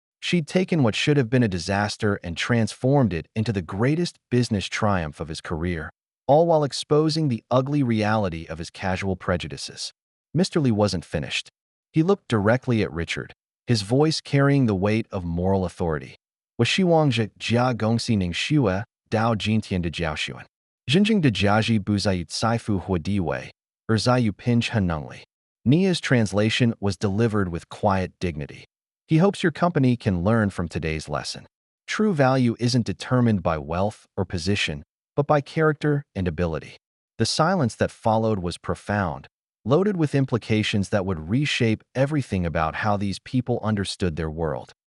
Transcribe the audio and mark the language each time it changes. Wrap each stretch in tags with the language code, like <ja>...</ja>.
<en>She'd taken what should have been a disaster and transformed it into the greatest business triumph of his career, all while exposing the ugly reality of his casual prejudices. Mr. Li wasn't finished. He looked directly at Richard, his voice carrying the weight of moral authority.</en> <zh>我希望着家公司能学到今天的教训。真正的价值不在于财富或地位，而在于品质和能力。</zh> <en>Nia's translation was delivered with quiet dignity. He hopes your company can learn from today's lesson. True value isn't determined by wealth or position, but by character and ability. The silence that followed was profound, loaded with implications that would reshape everything about how these people understood their world.</en>